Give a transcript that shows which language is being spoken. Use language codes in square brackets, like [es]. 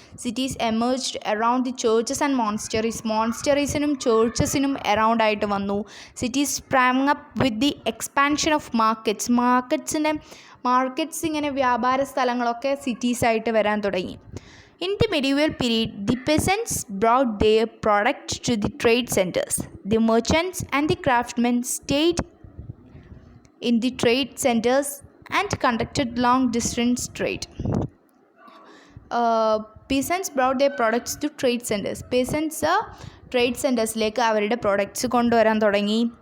[en] cities emerged around the churches and മോൺസ്റ്ററീസിനും [ml] ചേർച്ചസിനും around ആയിട്ട് വന്നു. [en] cities sprang up with the expansion of markets [ml] ഇങ്ങനെ വ്യാപാര സ്ഥലങ്ങളൊക്കെ സിറ്റീസായിട്ട് വരാൻ തുടങ്ങി. [en] In the medieval period, the peasants brought their products to the trade centers. The merchants and the craftsmen stayed in the trade centers and conducted long-distance trade. Peasants brought their products to trade centers. [ml] Peasants trade സെൻറ്റേഴ്സിലേക്ക് അവരുടെ products കൊണ്ടുവരാൻ തുടങ്ങി.